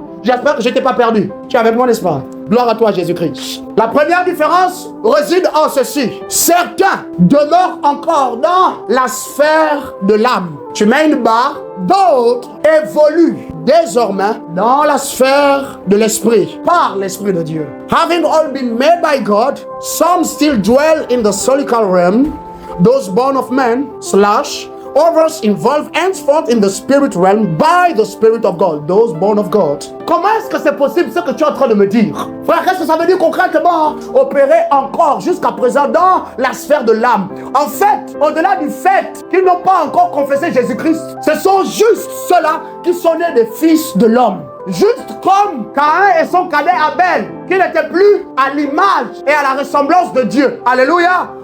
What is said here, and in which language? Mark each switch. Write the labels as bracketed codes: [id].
[fr] J'espère que je n'étais pas perdu. Tu es avec moi, n'est-ce pas? Gloire à toi, Jésus-Christ. La première différence réside en ceci. Certains demeurent encore dans la sphère de l'âme. Tu mets une barre. D'autres évoluent désormais dans la sphère de l'esprit, par l'esprit de Dieu. [en] Having all been made by God, some still dwell in the solical realm, those born of men, / others involved henceforth in the spirit realm by the Spirit of God, those born of God. [fr] Comment est-ce que c'est possible ce que tu es en train de me dire? Frère, qu'est-ce que ça veut dire concrètement? Opérer encore jusqu'à présent dans la sphère de l'âme. En fait, au-delà du fait qu'ils n'ont pas encore confessé Jésus-Christ, ce sont juste ceux-là qui sont nés des fils de l'homme. Juste comme Caïn et son cadet Abel, qui n'étaient plus à l'image et à la ressemblance de Dieu. Alléluia.